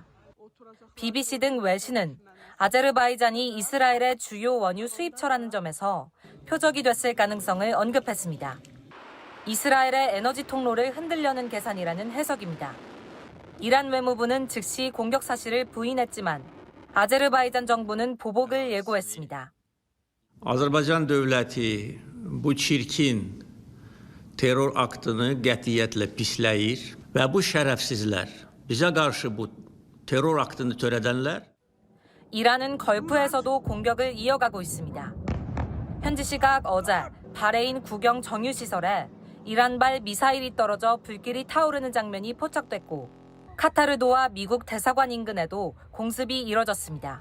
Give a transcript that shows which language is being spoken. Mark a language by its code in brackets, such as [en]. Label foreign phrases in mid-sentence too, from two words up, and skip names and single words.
[ko] BBC 등 외신은 아제르바이잔이 이스라엘의 주요 원유 수입처라는 점에서 표적이 됐을 가능성을 언급했습니다. 이스라엘의 에너지 통로를 흔들려는 계산이라는 해석입니다. 이란 외무부는 즉시 공격 사실을 부인했지만 아제르바이잔 정부는 보복을 예고했습니다. [az] Azərbaycan dövləti bu çirkin terror aktını qətiyyətlə pisləyir və bu şərəfsizlər, bizə qarşı bu terror aktını törədənlər [ko] 이란은 걸프에서도 공격을 이어가고 있습니다. 현지 시각 어제 바레인 국영 정유시설에 이란발 미사일이 떨어져 불길이 타오르는 장면이 포착됐고 카타르도와 미국 대사관 인근에도 공습이 이뤄졌습니다.